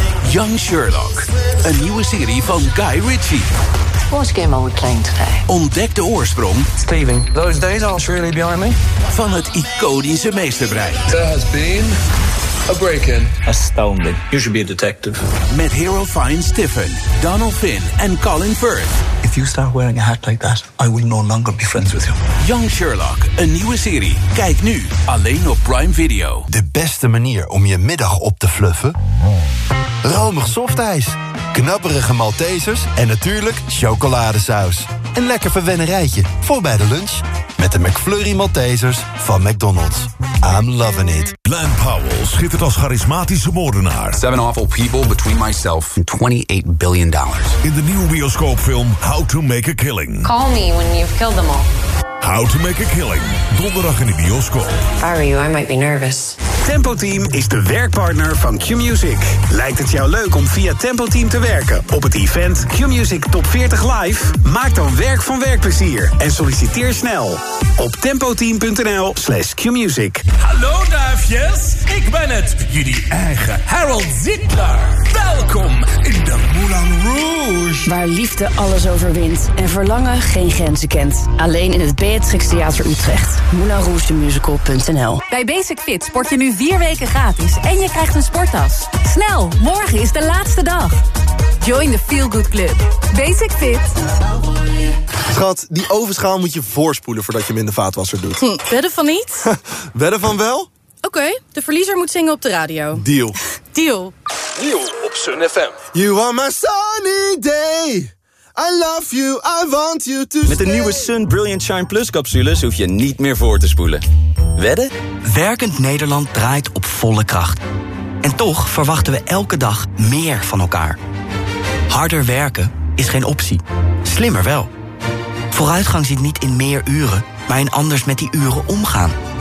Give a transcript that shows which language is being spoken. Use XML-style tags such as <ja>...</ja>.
<nl>Young Sherlock, een nieuwe serie van Guy Ritchie.</nl> <en>What game are we playing today?</en> <nl>Ontdek de oorsprong.</nl> <en>Stephen, those days are surely behind me.</en> <nl>Van het iconische meesterbrein.</nl> <en>There has been a break-in. Astounding. You should be a detective.</en> <nl>Met Hero Fine Stephen, Donald Finn en Colin Firth.</nl> <en>If you start wearing a hat like that, I will no longer be friends with you.</en> <nl>Young Sherlock, een nieuwe serie. Kijk nu alleen op Prime Video. De beste manier om je middag op te fluffen? Romig softijs, knapperige Maltesers en natuurlijk chocoladesaus. Een lekker verwennerijtje voor bij de lunch. Met de McFlurry Maltesers van McDonald's.</nl> <en>I'm loving it.</en> <nl>Glenn Powell schittert als charismatische moordenaar.</nl> <en>Seven awful people between myself and $28 billion.</en> <nl>In de nieuwe bioscoopfilm How to Make a Killing.</nl> <en>Call me when you've killed them all.</en> <nl>How to Make a Killing. Donderdag in de bioscoop.</nl> <en>If I were you, I might be nervous.</en> <nl>Tempo Team is de werkpartner van Q-Music. Lijkt het jou leuk om via Tempo Team te werken op het event Q-Music Top 40 Live? Maak dan werk van werkplezier en solliciteer snel op tempoteam.nl/Q-Music. Hallo duifjes, ik ben het, jullie eigen Harold Zittler. Welkom in de Moulin Rouge. Waar liefde alles overwint en verlangen geen grenzen kent. Alleen in het Beatrix Theater Utrecht. MoulinRougeTheMusical.nl. Bij Basic Fit sport je nu 4 weken gratis en je krijgt een sporttas. Snel, morgen is de laatste dag.</nl> <en>Join the Feel Good Club. Basic Fit.</en> <nl>Schat, die ovenschaal moet je voorspoelen voordat je hem in de vaatwasser doet. Wedden van niet? Wedden van wel? Oké, okay, de verliezer moet zingen op de radio. Deal. Deal. Nieuw op Sun FM.</nl> <en>You are my sunny day. I love you, I want you to stay.</en> <nl>Met de nieuwe Sun Brilliant Shine Plus capsules hoef je niet meer voor te spoelen. Wedden? Werkend Nederland draait op volle kracht. En toch verwachten we elke dag meer van elkaar. Harder werken is geen optie. Slimmer wel. Vooruitgang zit niet in meer uren, maar in anders met die uren omgaan.</nl>